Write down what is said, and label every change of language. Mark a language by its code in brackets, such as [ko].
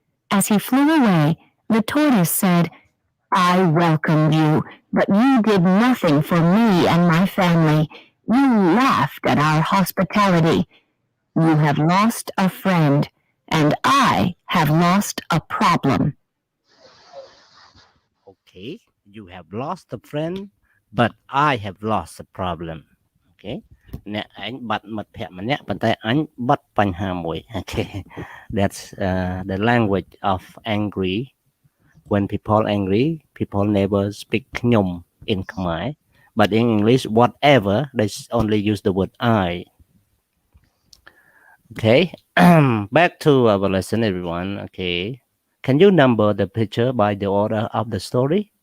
[en] As he flew away, the tortoise said, "I welcome you, but you did nothing for me and my family. You laughed at our hospitality. You have lost a friend, and I have lost a problem." Okay, you have lost a friend, but I have lost a problem. [km] Okay, អ្នកឯងបាត់មិត្តភក្តិម្នាក់ប៉ុន្តែអញបាត់បញ្ហាមួយ [en] Okay, that's the language of angry. When people angry, people never speak ខ្ញុំ in Khmer, but in English, whatever, they only use the word I. Okay, back to our lesson, everyone. Okay, can you number the picture by the order of the story?